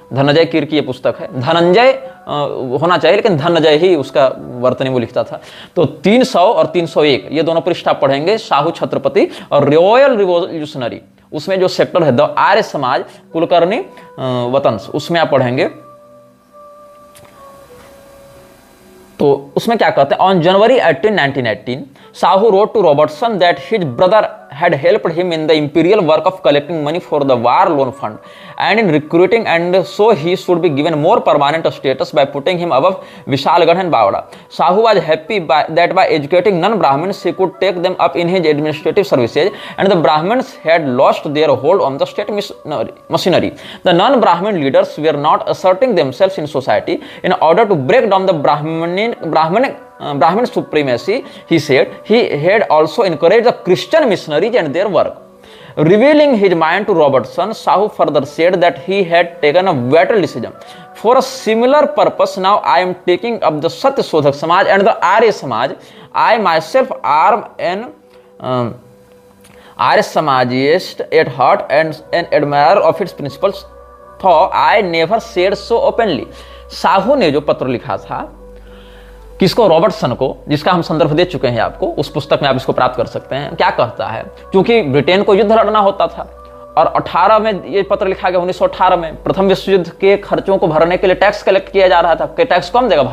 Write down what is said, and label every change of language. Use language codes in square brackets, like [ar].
[hi] धनंजय कीर की ये पुस्तक है। धनंजय होना चाहिए लेकिन धनंजय ही उसका वर्तनी वो लिखता था। तो 300 और 301 ये दोनों पृष्ठ आप पढ़ेंगे, शाहू छत्रपति और रॉयल रिवॉल्यूशनरी, उसमें जो सेक्टर है द आर्य समाज कुलकर्णी वतंस, उसमें आप पढ़ेंगे। तो उसमें क्या कहते हैं, [en] On January 18, 1918 Sahu wrote to Robertson that his brother had helped him in the imperial work of collecting money for the war loan fund and in recruiting, and so he should be given more permanent status by putting him above Vishalgarh and Bawda. Sahu was happy that by educating non-Brahmins he could take them up in his administrative services, and the Brahmins had lost their hold on the state machinery. The non-Brahmin leaders were not asserting themselves in society. In order to break down the Brahmin supremacy, he said, he had also encouraged the Christian missionaries and their work. Revealing his mind to Robertson, Sahu further said that he had taken a vital decision. For a similar purpose, now I am taking up the Satya Sodhak Samaj and the Arya Samaj. I myself am an Arya Samajist at heart and an admirer of its principles, though I never said so openly. [hi] Sahu ने जो पत्र लिखा था किसको? Robertson को, जिसका हम संदर्भ दे चुके हैं आपको, उस पुस्तक में आप इसको प्राप्त कर सकते हैं। क्या कहता है, क्योंकि ब्रिटेन को युद्ध लड़ना होता था और 18 में ये पत्र लिखा गया, 1918 में प्रथम विश्व युद्ध के खर्चों को भरने के लिए टैक्स कलेक्ट किया जा रहा था कि टैक्स कौन देगा?